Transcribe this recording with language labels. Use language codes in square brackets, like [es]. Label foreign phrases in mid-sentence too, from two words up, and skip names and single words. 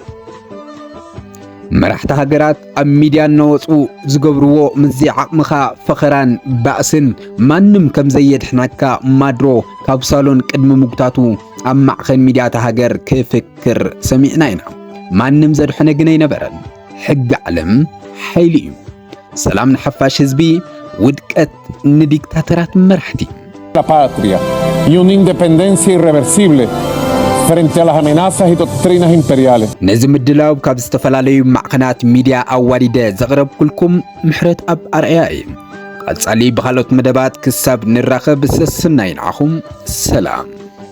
[ti] መራሕቲ ሃገራት ኣብ ሚድያ እናወፁ ዝገብርዎ ምዚ ዓቕምኻ ፈኸራን ባእስን ማንም ከም ዘየድሕናካ ማድሮ ካብ ሳሎን ቅድሚ ምግታቱ ኣብ ማዕኸን ሚድያታ ሃገር ክፍክር ሰሚዕና ኢና ማንም ዘድሕነ ግን ኣይነበረን ሕጊ ዓለም ሓይሊ እዩ ሰላም ንሓፋሽ ህዝቢ ውድቀት ንዲክታተራት መራሕቲ [es] la patria y una independencia irreversible frente a las amenazas y doctrinas imperiales. [ti] ነዚ ምድላው ካብ ዝተፈላለዩ ማዕኸናት ሚድያ ኣዋዲደ ዘቕረብኩልኩም ምሕረት ኣብ ኣርአያ እዩ ቀጻሊ ብኻልኦት መደባት ክሳብ ንራኸብ ሰስናይ ንዓኹም ሰላም